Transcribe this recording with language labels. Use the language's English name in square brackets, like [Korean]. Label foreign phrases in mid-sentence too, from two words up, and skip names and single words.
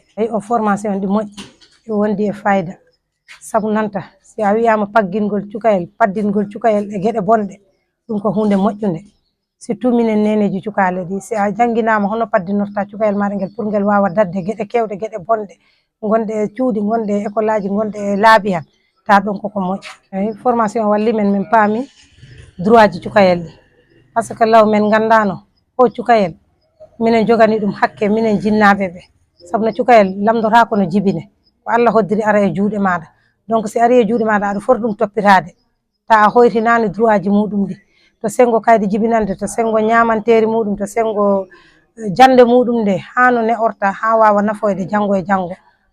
[Fula] O formation ɗi moƴƴi ɗi wondi e fayda, sabu nanta si a wiyama paddingol cukayel e gueɗe bonɗe, ɗum ko hunde moƴƴude. Surtout minen neneji cukale ɗi, si a jangguinama hono paddinorta cukayel maɗa ngel pour ngel wawa dadde gueɗe kewɗe, gueɗe bonɗe gonɗe e cuuɗi, gonɗe e école aji, gonɗe e laabi han, ta ɗon koko moƴƴi. Eyi formation walli men min paami droit ji cukayel ɗi, [French] par ce que [Fula] law men gandano o cukayel minen jogani ɗum hakke minen jinnaɓe ɓe, sabu no cukayel lamdotako no jibine, ko Allah hoddiri ara e juuɗe maɗa. Donc si ari e juuɗe maɗa aɗa foti ɗum toppitade, ta a hoytinani droit ji muɗum ɗi, to sengo kayde jibinande, to sengo ñamanteri muɗum, to sengo jande muɗum nde, hano ne orta ha wawa nafoyde janggo e janggo.